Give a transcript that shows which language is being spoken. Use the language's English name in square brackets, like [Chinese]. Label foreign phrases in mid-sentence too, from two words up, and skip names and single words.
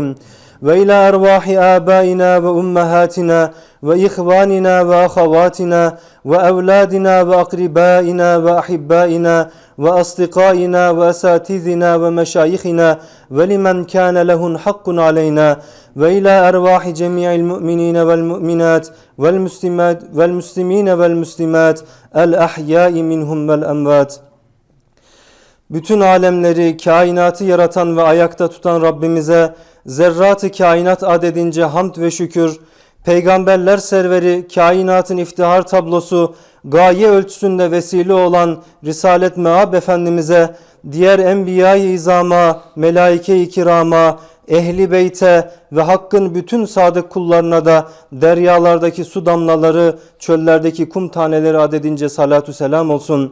[Arabic] وإلى أرواح آبائنا وأمهاتنا وإخواننا وأخواتنا وأولادنا وأقربائنا وأحبائنا وأصدقائنا وأساتذنا ومشايخنا ولمن كان له حق علينا وإلى أرواح جميع المؤمنين والمؤمنات والمسلمين والمسلمات الأحياء منهم والأموات. [Turkish] Bütün alemleri, kainatı yaratan ve ayakta tutan Rabbimize zerrat-ı kainat adedince hamd ve şükür, peygamberler serveri, kainatın iftihar tablosu, gaye ölçüsünde vesile olan Risalet Meab Efendimiz'e, diğer enbiya-i izama, melaike-i kirama, ehli beyte ve Hakk'ın bütün sadık kullarına da deryalardaki su damlaları, çöllerdeki kum taneleri adedince salatü selam olsun.